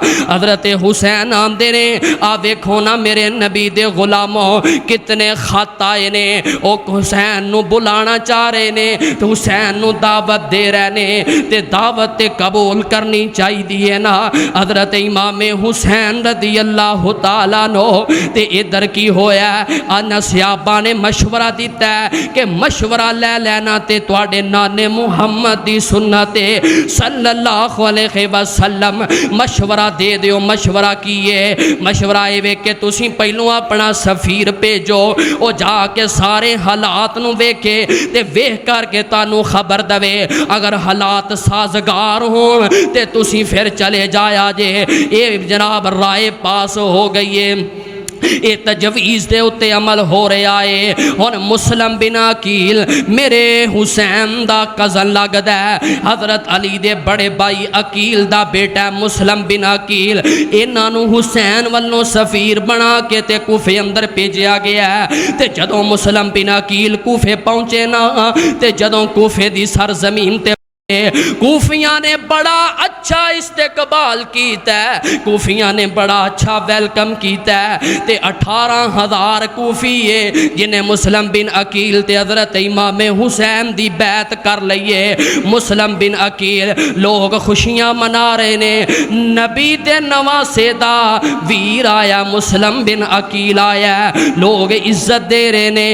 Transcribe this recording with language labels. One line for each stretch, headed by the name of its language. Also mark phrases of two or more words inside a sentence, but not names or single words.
Punjabi: حضرت حسین آندے نے آ ویکھو نا میرے نبی دے غلاموں کتنے خط آئے نے، او حسین نو بلانا چاہ رہے نے، تو حسین نو دعوت دے رہے نے، تے دعوت قبول کرنی چاہی دیئے نا۔ حضرت امام حسین
Arabic: رضی اللہ تعالیٰ
Punjabi: نو تے ادھر کی ہویا ہے، آنا صحابہ نے مشورہ دیتا ہے کہ مشورہ لے لینا تے تواڈے نانے محمد دی سنت
Arabic: صلی اللہ علیہ وسلم
Punjabi: مشورہ دے دیو۔ مشورہ کیے، مشورہ اے کہ تسی پہلوں اپنا سفیر بھیجو، او جا کے سارے حالات نو ویکھے تے ویکھ کر کے تانوں خبر دوے، اگر حالات سازگار ہون تے تسی پھر چلے جایا جے۔ اے جناب رائے پاس ہو گئی ہے، اے تجویز دے اتے عمل ہو رہے آئے۔ اور مسلم بن عقیل میرے حسین دا کزن لگدا ہے، حضرت علی دے بڑے بھائی عقیل دا بیٹا مسلم بن عقیل، انہاں نو حسین والوں سفیر بنا کے تے کوفے اندر بھیجیا گیا ہے۔ تے جدوں مسلم بن عقیل کوفے پہنچے نا تے جدوں کوفے دی سرزمین تے کوفیاں نے بڑا اچھا استقبال کیتا ہے، کوفیاں نے بڑا اچھا ویلکم کیتا ہے، تے 18,000 کوفی ہے جنہیں مسلم بن عقیل تے حضرت امام حسین دی بیعت کر لئیے۔ مسلم بن عقیل لوگ خوشیاں منا رہے نے، نبی دے نواسے دا ویر آیا مسلم بن عقیل آیا، لوگ عزت دے رہے نے۔